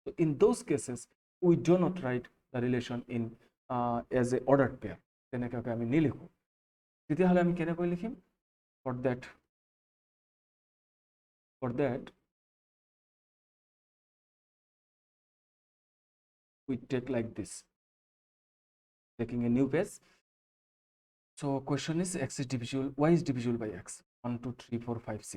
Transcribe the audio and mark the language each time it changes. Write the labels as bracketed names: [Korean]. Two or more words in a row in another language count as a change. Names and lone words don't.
[English] So in those cases we do not write the relation in as a ordered pair [Assamese] তেনেকৈ আমি নিলিখো তেতিয়াহ'লে আমি কেনেকৈ লিখিম [English] for that we take like this, taking a new page. So question is x is divisible, y is divisible by x 1 2 3 4 5 6.